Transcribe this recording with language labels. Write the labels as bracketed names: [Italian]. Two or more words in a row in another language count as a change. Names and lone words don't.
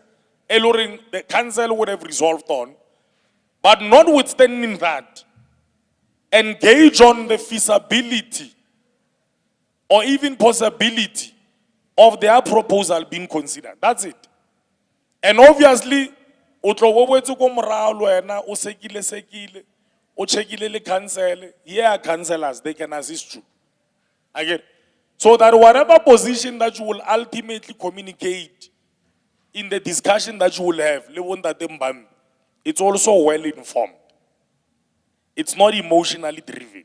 [English] The council would have resolved on, but notwithstanding that, engage on the feasibility or even possibility of their proposal being considered. That's it. And obviously, [Northern Sotho] o checkile le council, [English] here councillors, they can assist you. Again. So that whatever position that you will ultimately communicate in the discussion that you will have, it's also well informed. It's not emotionally driven.